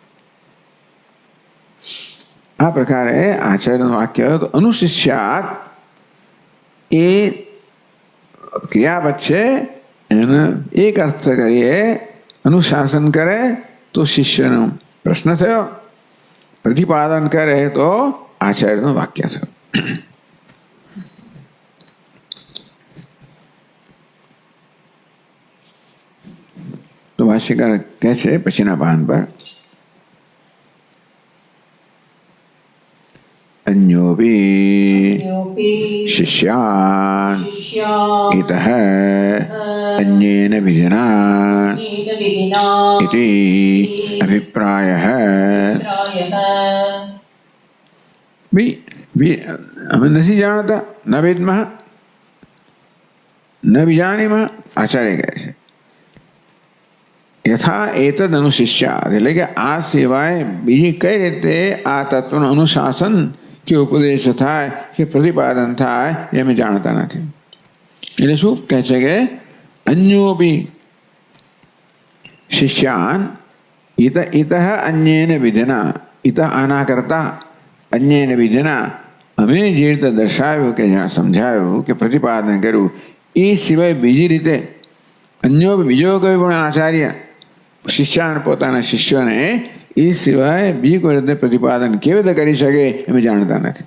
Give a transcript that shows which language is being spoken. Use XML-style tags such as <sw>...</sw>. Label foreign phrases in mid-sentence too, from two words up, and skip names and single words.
<gu>આ પ્રકારે આચાર્યનું વાક્ય તો અનુશિષ્યાત એ ક્રિયાપદ છે, એને એક અર્થ કરીએ અનુશાસન કરે તો શિષ્યનો પ્રશ્ન થયો, પ્રતિપાદન કરે તો આચાર્યનું વાક્ય થયું. તો ભાષ્યકાર કહે છે પછીના પાન પર</gu> <sa>अन्योपि शिष्यान् इतः अन्येन विधिना इति अभिप्रायः.</sa> <hi>हमें नहीं जानता,</hi> <sa>न विद्मः न विजानीमः.</sa> <gu>आचार्य કહે છે</gu> <sa>યથા એતદ અનુશિષ્યાત</sa> <gu>એટલે કે આ સિવાય બીજી કઈ રીતે આ તત્વનું અનુશાસન કે ઉપદેશ થાય કે પ્રતિપાદન થાય એ અમે જાણતા નથી. એટલે શું કહે છે કે</gu> <sa>અન્યોપી શિષ્યાન ઇતઃ અન્યેન વિધિના,</sa> <gu>ઇતઃ આના કરતા</gu> <sa>અન્યેન વિધિના</sa> <gu>અમે જે રીતે દર્શાવ્યું કે જ્યાં સમજાવ્યું કે પ્રતિપાદન કર્યું એ સિવાય બીજી રીતે અન્યો બીજો કોઈ પણ આચાર્ય શિષ્યાન પોતાના શિષ્યોને એ સિવાય બીજી કોઈ રીતે પ્રતિપાદન કેવી રીતે કરી શકે એમ જાણતા નથી.</gu>